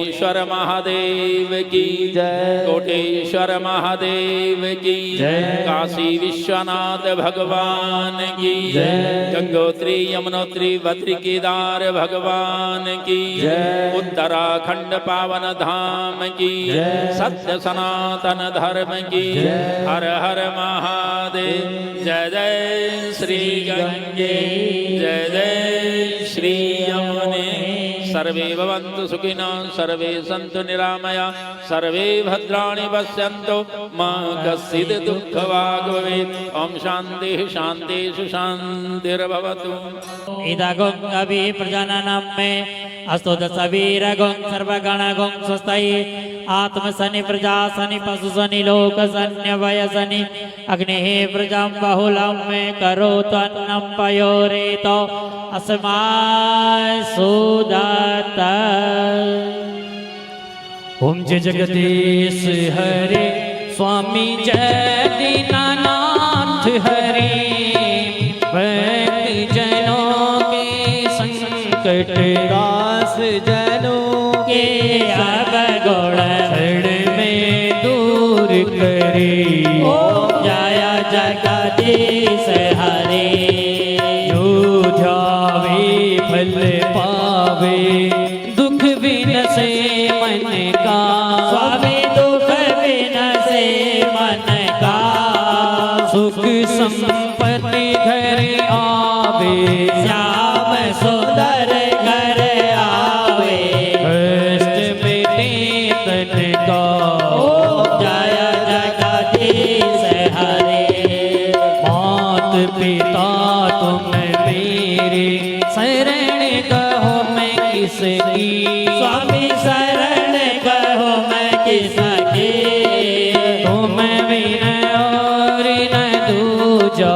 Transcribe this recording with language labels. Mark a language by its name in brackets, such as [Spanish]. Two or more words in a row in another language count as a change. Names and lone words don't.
[Hindi] कोटेश्वर महादेव की जय। कोटेश्वर महादेव की जय। काशी विश्वनाथ भगवान की जय। गंगोत्री यमुनोत्री बद्री केदार भगवान की जय। उत्तराखंड पावन धाम की जय। सत्य सनातन धर्म की जय। हर हर महादेव। जय जय श्री गंगे जय जय श्री यमुने। [Sanskrit] सर्वे भवन्तु सुखिनः सर्वे सन्तु निरामया सर्वे भद्राणि पश्यन्तु मा कश्चित् दुःखभाग् भवेत्। ओम शान्तिः शान्तिः शान्तिर्भवतु। इदगुं अभि प्रजननं मे अस्तु दशवीरगुं सर्वगणगुं स्वस्ति आत्मसनि प्रजासनि पशुसनि लोकसनि वयसनि अग्निः प्रजां बहुलं मे करोतु अन्नं पयोरेतो अस्मान् सुदत्त। [Hindi] ओम जय जगदीश हरे स्वामी जय दीनानाथ हरे। भक्त जनों के संकट दास जनों के अब गुण क्षण में दूर करे। ओम जय जगदीश हरे। जो ध्यावे फल पावे दुख बिनसे मन का। स्वामी दुख बिनसे मन का सुख संपत्ति घर आवे। श्याम सुंदर घर आवे। कष्ट मिटे तन का। ओम जय जगदीश हरे। मात पिता तुम मेरे शरण कहो मैं किसकी। स्वामी शरण कहो मैं किसकी। तुम बिन और न दूजा।